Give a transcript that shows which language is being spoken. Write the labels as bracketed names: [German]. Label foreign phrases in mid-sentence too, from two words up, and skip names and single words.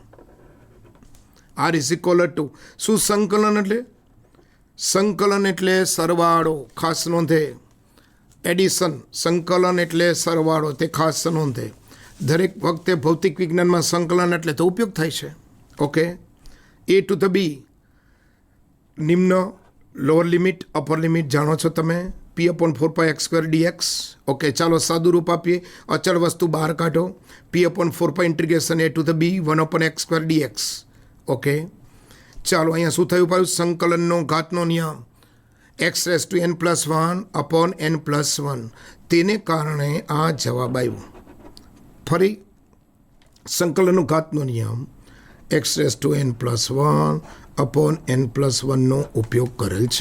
[Gujarati] r [English] is equal to [Gujarati] શું? સંકલન એટલે? સંકલન એટલે સરવાળો. ખાસ નોંધે, એડિશન. સંકલન એટલે સરવાળો, તે ખાસ નોંધે. દરેક વખતે ભૌતિક વિજ્ઞાનમાં સંકલન એટલે તો ઉપયોગ થાય છે. ઓકે, [English] A to the B. [Gujarati] નિમ્ન [English] lower limit upper limit [Gujarati] જાણો છો તમે. p/4π(x²) dx. ઓકે, ચાલો સાદું રૂપ આપીએ, અચળ વસ્તુ બહાર કાઢો. p/4π ઇન્ટિગ્રેશન [English] a to the b [Gujarati] 1/x² dx. ઓકે, ચાલો અહીંયા શું થયું પાછું? સંકલનનો ઘાતનો નિયમ x(n+1)/n+1, તેને કારણે આ જવાબ આવ્યો. ફરી સંકલનનો ઘાતનો નિયમ x(n+1)/n+1 નો ઉપયોગ કરેલ છે.